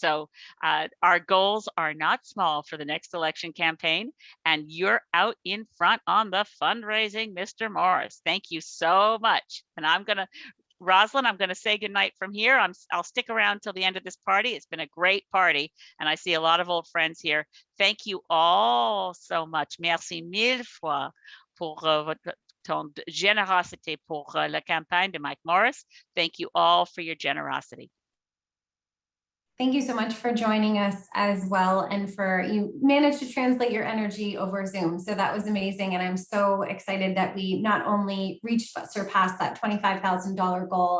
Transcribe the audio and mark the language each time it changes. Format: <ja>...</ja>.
<en>So our goals are not small for the next election campaign, and you're out in front on the fundraising, Mr. Morris. Thank you so much. And Rosalind, I'm going to say goodnight from here. I'll stick around till the end of this party. It's been a great party, and I see a lot of old friends here. Thank you all so much.</en> <fr>Merci mille fois pour ton générosité pour la campagne de Mike Morris.</fr> <en>Thank you all for your generosity. Thank you so much for joining us as well, and you managed to translate your energy over Zoom. So that was amazing. And I'm so excited that we not only reached but surpassed that $25,000 goal.</en>